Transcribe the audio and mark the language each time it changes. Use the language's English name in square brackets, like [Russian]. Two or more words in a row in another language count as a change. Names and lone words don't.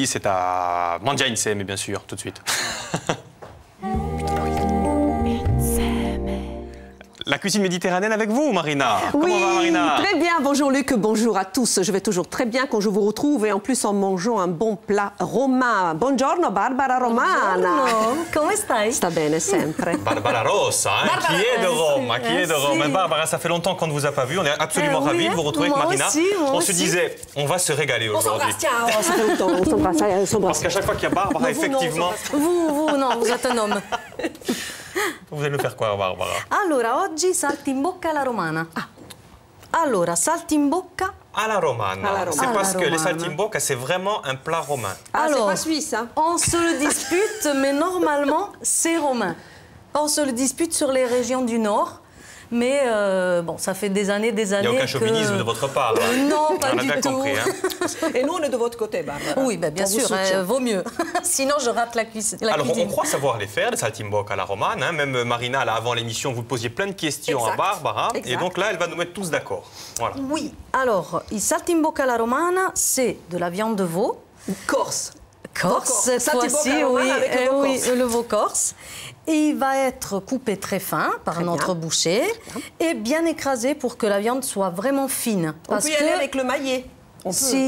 [French] C'est à Mangia Insieme, bien sûr, tout de suite. La cuisine méditerranéenne avec vous, Marina. Oui, comment va, Marina? Très bien. Bonjour Luc, bonjour à tous. Je vais toujours très bien quand je vous retrouve et en plus en mangeant un bon plat romain. [Italian] Buongiorno, Barbara Romana. Buongiorno, come stai? Sta bene sempre. [French] Barbara Rossa, hein, Barbara, qui est de Rome, qui est de Rome. Merci. Barbara, ça fait longtemps qu'on ne vous a pas vu. On est absolument ravis de vous retrouver avec moi Marina. aussi, moi on se aussi. disait, on va se régaler aujourd'hui. Ciao, ça fait longtemps, on s'embrasse. Parce qu'à chaque fois qu'il y a Barbara, effectivement... Vous, non, vous êtes un homme. Vous allez nous faire quoi, Barbara? [Italian] Allora, oggi salti in bocca alla romana. Allora, salti in bocca. [French] À la romana. À la C'est romana. parce que À la les romana. saltimbocca, c'est vraiment un plat romain. Ah, c'est Alors, pas suisse, hein? on se le dispute, mais normalement, c'est romain. On se le dispute sur les régions du Nord. Mais bon, ça fait des années Il n'y a aucun que... chauvinisme de votre part. Là. Non, pas on a du bien tout. compris. Hein. Et nous, on est de votre côté, Barbara. Oui, ben, bien On vous sûr, soutient. vaut mieux. Sinon, je rate la cuisine. Alors, on croit savoir les faire, les saltimbocca à la romane. Hein. Même Marina, là, avant l'émission, vous posiez plein de questions Exact. à Barbara. Exact. Et donc là, elle va nous mettre tous d'accord. Voilà. Oui, alors, [Italian] il saltimbocca alla romana, [French] c'est de la viande de veau. Corse. Corse, cette Saltimbocca fois-ci, romana oui, avec le veau oui, corse. le veau corse. Et il va être coupé très fin par Très notre bien. boucher et bien écrasé pour que la viande soit vraiment fine. On peut y aller avec le maillet. On peut. Si,